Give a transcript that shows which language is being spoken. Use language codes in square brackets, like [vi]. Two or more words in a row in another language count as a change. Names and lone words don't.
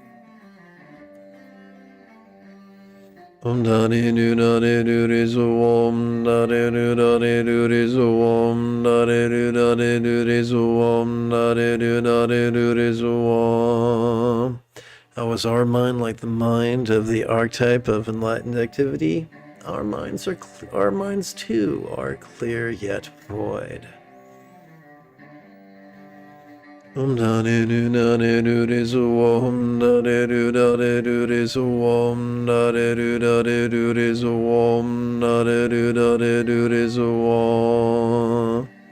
[en] da de do da de do de so da de do da de do de so da de do da de do de so da de do da de do de so. How is our mind like the mind of the archetype of enlightened activity? Our minds too are clear yet void. Da de do da de do de so da de do da de do de so da de do da de do de so da de do da de do de so.